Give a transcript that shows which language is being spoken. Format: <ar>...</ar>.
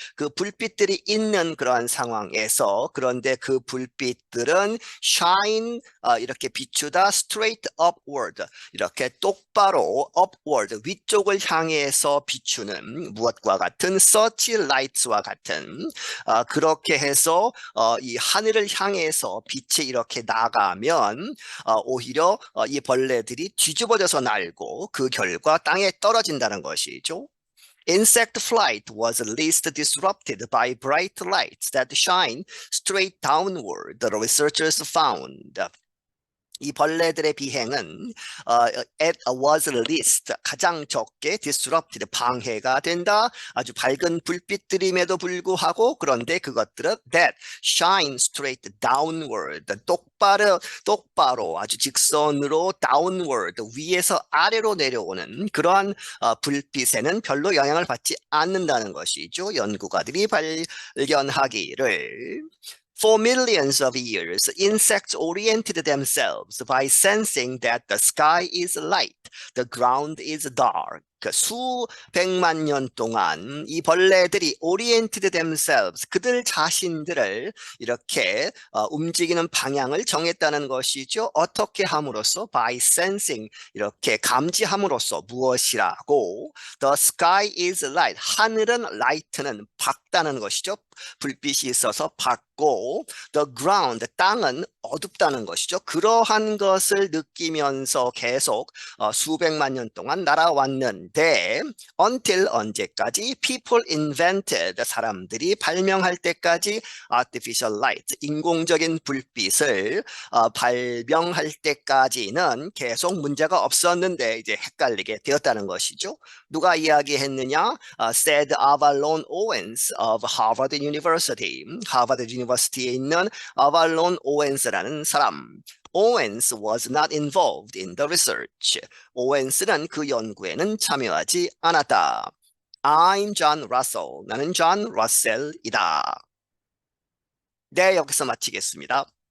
<ko>그 불빛들이 있는 그러한 상황에서 그런데 그 불빛들은 shine 이렇게 비추다</ko> <en>straight upward</en> <ko>이렇게 똑바로 upward 위쪽을 향해서 비추는 무엇과 같은 searchlights와 같은 그렇게 해서 이 하늘을 향해서 빛이 이렇게 나가면 오히려 이 벌레들이 뒤집어져서 날고 그 결과 땅에 떨어진다는 것이죠.</ko> <en>Insect flight was least disrupted by bright lights that shine straight downward, the researchers found.</en> <ko>이 벌레들의 비행은</ko> <en>was least</en> <ko>가장 적게 disrupted 방해가 된다. 아주 밝은 불빛들임에도 불구하고 그런데 그것들은</ko> <en>that shine straight downward</en> <ko>똑바로 아주 직선으로 downward 위에서 아래로 내려오는 그러한 불빛에는 별로 영향을 받지 않는다는 것이죠. 연구가들이 발견하기를</ko> <en>For millions of years, insects oriented themselves by sensing that the sky is light, the ground is dark.</en> <ko>수백만 년 동안 이 벌레들이</ko> <en>oriented themselves,</en> <ko>그들 자신들을 이렇게 움직이는 방향을 정했다는 것이죠. 어떻게 함으로써?</ko> <en>By sensing,</en> <ko>이렇게 감지함으로써 무엇이라고?</ko> <en>The sky is light,</en> <ko>하늘은 light는 밝다는 것이죠. 불빛이 있어서 밝고 the ground, 땅은 어둡다는 것이죠. 그러한 것을 느끼면서 계속 수백만 년 동안 날아왔는데</ko> <en>until</en> <ko>언제까지?</ko> <en>People invented,</en> <ko>사람들이 발명할 때까지</ko> <en>artificial light,</en> <ko>인공적인 불빛을 발명할 때까지는 계속 문제가 없었는데 이제 헷갈리게 되었다는 것이죠. 누가 이야기했느냐?</ko> <en>Said Avalon Owens of Harvard University.</en> <ko>하버드 유니버시티에 있는 아발론 오웬스라는 사람.</ko> <en>Owens was not involved in the research.</en> <ko>오웬스는 그 연구에는 참여하지 않았다.</ko> <en>I'm John Russell.</en> <ko>나는 존 러셀이다. 네, 여기서 마치겠습니다.</ko>